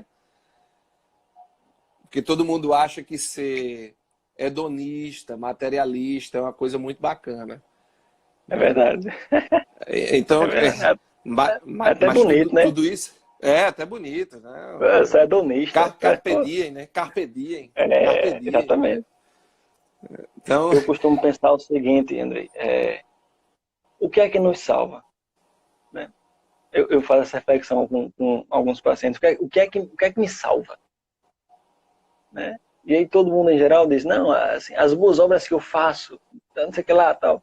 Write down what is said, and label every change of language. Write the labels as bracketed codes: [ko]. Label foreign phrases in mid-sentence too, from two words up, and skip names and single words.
[pt] Porque todo mundo acha que ser hedonista, materialista é uma coisa muito bacana. É verdade. Então, é verdade. mas até bonito, né? Tudo isso, É, até bonito, né? Você é donista. [la] Carpe diem, [pt] né? [la] Carpe diem. Carpe [pt] É, diem, né? exatamente. Então, Eu costumo pensar o seguinte, André, o que é que nos salva? Né? Eu faço essa reflexão com alguns pacientes, o que é que me salva? Né? E aí todo mundo em geral diz, não, assim, as boas obras que eu faço, não sei o que lá, tal.